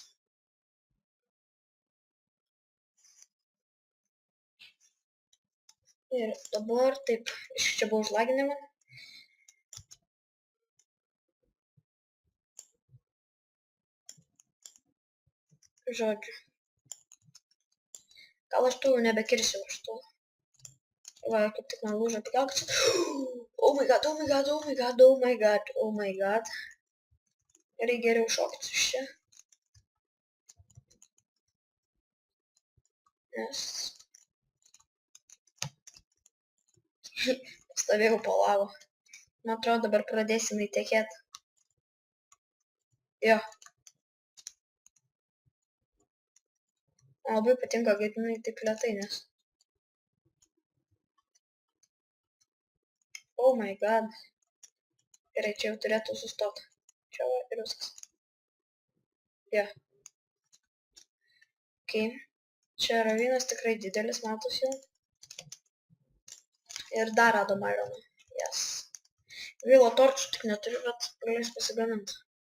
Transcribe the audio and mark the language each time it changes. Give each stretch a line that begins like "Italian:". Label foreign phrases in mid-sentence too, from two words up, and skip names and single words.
Lithuanian: Ir dabar taip, čia buvo užlaginima. Žodžiu. Gal aš tų nebekirsiu už tų. Va, kaip tik man lūžo pikeksas.
English: Oh my god, oh my god, oh my god, oh my god, oh my god.
Lithuanian: Reikia geriau šokti iš čia. Nes... Stovėjau po lavo. Man atrodo, dabar pradėsim įtekėti. Jo. Man labai patinka, kaip jinai taip lėtai, nes...
English: Oh my god.
Lithuanian: Gerai, čia jau turėtų sustoti. Čia va ir viskas. Jo. Ok. Čia ravinas tikrai didelis, matos jau. Ir dar radom ironą. Yes. Gaila torčių tik neturiu, bet galės pasigaminti.